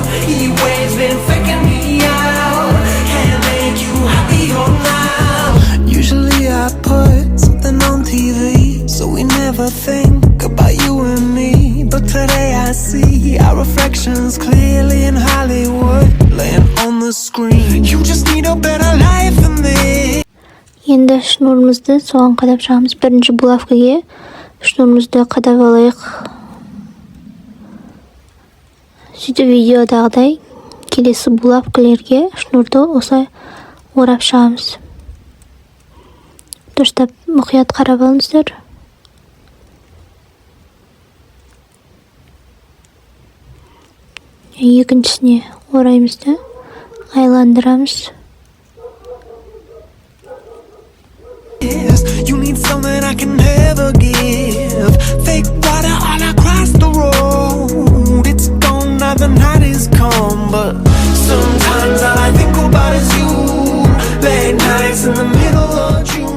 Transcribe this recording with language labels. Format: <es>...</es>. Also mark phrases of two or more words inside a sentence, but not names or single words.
<en>Heat waves been faking me out. Can't make you happier now. Usually I put something on TV, so we never think about you and me. But today I see our reflections clearly in Hollywood, laying on the screen. You just need a better life than this.</en> <kk>Енді шнурымызды соған қадап шығамыз. Бірінші булавкаға шнурымызды қадап алайық. Сөйтіп видеодағыдай келесі булавкалерге шнурды осылай орап шығамыз. Дұрыстап мұқият қарап алыңыздар. Екіншісіне ораймыз да айландырамыз.</kk> <en>You need something I can never give. Fake water all across the road. It's gone now, the night is come. But sometimes all I think about is you. Late nights in the middle of June.</en>